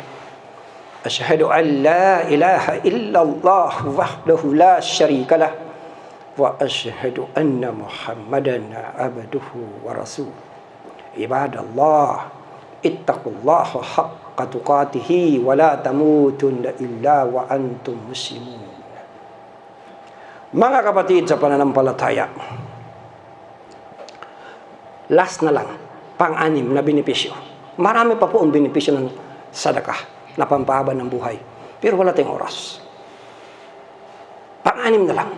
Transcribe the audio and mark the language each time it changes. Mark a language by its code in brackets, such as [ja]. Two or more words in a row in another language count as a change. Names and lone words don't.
[ar] أشهد أن لا إله إلا الله وحده لا شريك له وأشهد أن محمدا عبده ورسوله. عباد الله اتقوا الله حق تقاته ولا تموتن إلا وأنتم مسلمون. [tl] Mga kapatid sa pananampalataya, last na lang, pang-anim na benepisyo. Marami pa po ang benepisyo ng sadakah na pampahaba ng buhay. Pero wala tayong oras. Pang-anim na lang.